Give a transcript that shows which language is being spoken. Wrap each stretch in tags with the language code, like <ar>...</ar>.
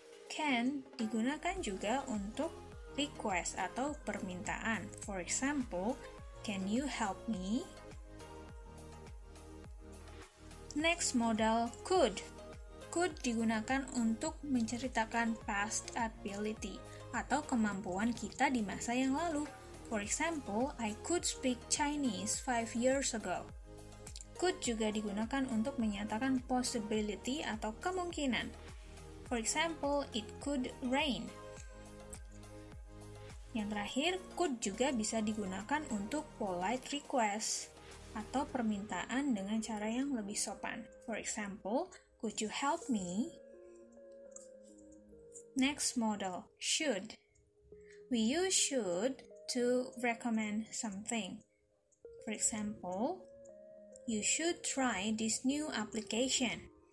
<id>Can digunakan juga untuk request atau permintaan.</id> <en>For example, can you help me? Next model, could.</en> <id>Could digunakan untuk menceritakan past ability atau kemampuan kita di masa yang lalu.</id> <en>For example, I could speak Chinese 5 years ago.</en> <id>Could juga digunakan untuk menyatakan possibility atau kemungkinan.</id> <en>For example, it could rain.</en> <id>Yang terakhir, could juga bisa digunakan untuk polite request atau permintaan dengan cara yang lebih sopan.</id> <en>For example, could you help me? Next model, should. We use should to recommend something. For example, you should try this new application.</en>